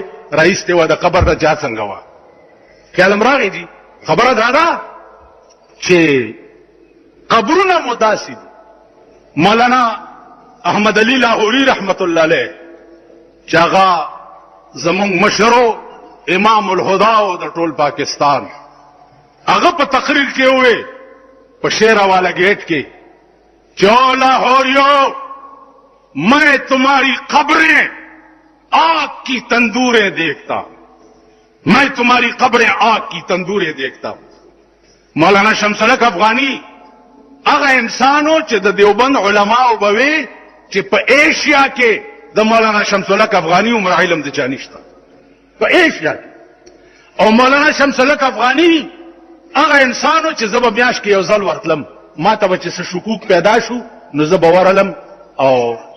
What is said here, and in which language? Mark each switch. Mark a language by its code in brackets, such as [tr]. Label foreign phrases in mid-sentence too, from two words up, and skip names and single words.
[ps] رئیس دی و د قبر د چا څنګه وه خیالم راغی جي خبره دا ده چې قبرونه مو داسې دي مولانا احمد علي لاهوري رحمت الله علیه چې هغه زمونږ مشرو امام الهدا او د ټول پاکستان هغه په تقریر کې ووی په شیرا والا گیٹ کې [ur] جو لاہوریو میں تمہاری قبریں آگ کی تندوریں دیکھتا ہوں میں تمہاری قبریں آگ کی تندوریں دیکھتا ہوں [ps] مولانا شمس الحق افغانی هغه انسانو چې د دیوبند علماء وبوي چې په ایشیا کې د مولانا شمس الحق افغانی عمر علم د چانشته په ایشیا کې او مولانا شمس الحق افغانی هغه انسانو چې زه به میاشت کې یو ځل ورتلم ما ته به چې څه شکوک پیدا شو نو زه به ورغلم او